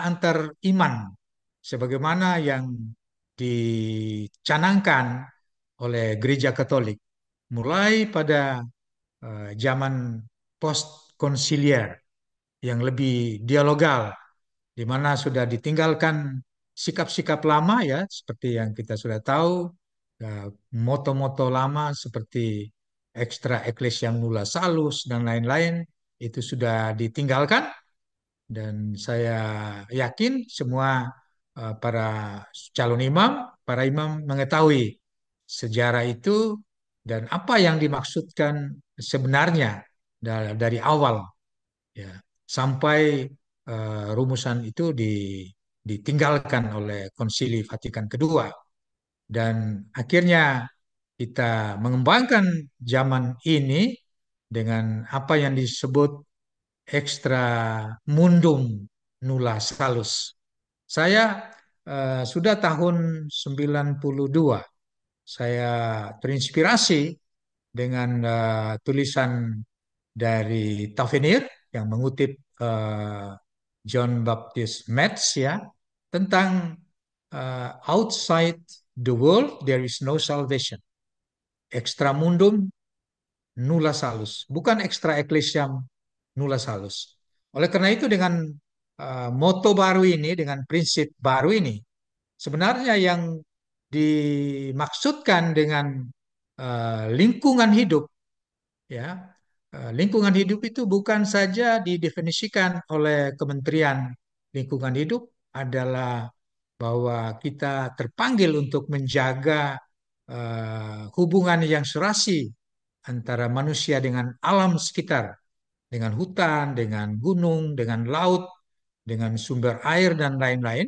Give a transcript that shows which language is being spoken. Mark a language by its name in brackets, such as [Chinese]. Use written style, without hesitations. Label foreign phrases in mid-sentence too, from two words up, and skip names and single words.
[Indonesian] antar iman, sebagaimana yang dicanangkan oleh Gereja Katolik, mulai pada zaman post konsilier yang lebih dialogal, di mana sudah ditinggalkan sikap-sikap lama ya, seperti yang kita sudah tahu, moto-moto lama seperti [Latin] extra ecclesiam nulla salus [Indonesian] dan lain-lain itu sudah ditinggalkan, dan saya yakin semua para calon imam, para imam mengetahui sejarah itu dan apa yang dimaksudkan sebenarnya dari awal, ya, sampai rumusan itu ditinggalkan oleh Konsili Vatikan kedua, dan akhirnya kita mengembangkan zaman ini dengan apa yang disebut [Latin] extra mundum nulla salus. [Indonesian] Saya sudah tahun 92, saya terinspirasi dengan tulisan dari Tavenir yang mengutip John Baptist Metz, ya, tentang [English] outside the world there is no salvation. [Latin] Extra mundum nulla salus, bukan extra ecclesiam nulla salus. [Indonesian] Oleh karena itu, dengan moto baru ini, dengan prinsip baru ini, sebenarnya yang dimaksudkan dengan lingkungan hidup, ya, lingkungan hidup itu bukan saja didefinisikan oleh Kementerian Lingkungan Hidup, adalah bahwa kita terpanggil untuk menjaga hubungan yang serasi antara manusia dengan alam sekitar, dengan hutan, dengan gunung, dengan laut, dengan sumber air dan lain-lain.